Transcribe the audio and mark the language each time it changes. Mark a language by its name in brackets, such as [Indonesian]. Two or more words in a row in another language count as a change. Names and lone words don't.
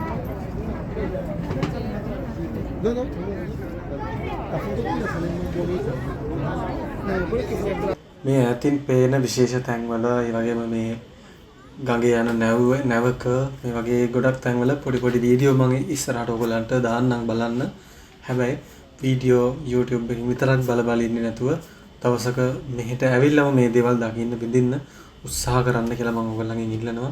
[Spanish] No, no. La foto qui sale muy bonita. No, [Italian] quello che vuoi atrás. [Sinhala] මේ ඈතින් පේන විශේෂ තැන්වල ඒ වගේම මේ ගඟේ යන නැවක මේ වගේ ගොඩක් තැන්වල පොඩි පොඩි වීඩියෝ මම ඉස්සරහට ඔයගොල්ලන්ට දාන්නම් බලන්න. හැබැයි වීඩියෝ YouTube එකකින් විතරක් බල ඉන්නේ නැතුව දවසක මෙහෙට ඇවිල්ලාම මේ දේවල් දකින්න විඳින්න උත්සාහ කරන්න කියලා මම ඔයගොල්ලන්ගෙන් ඉල්ලනවා.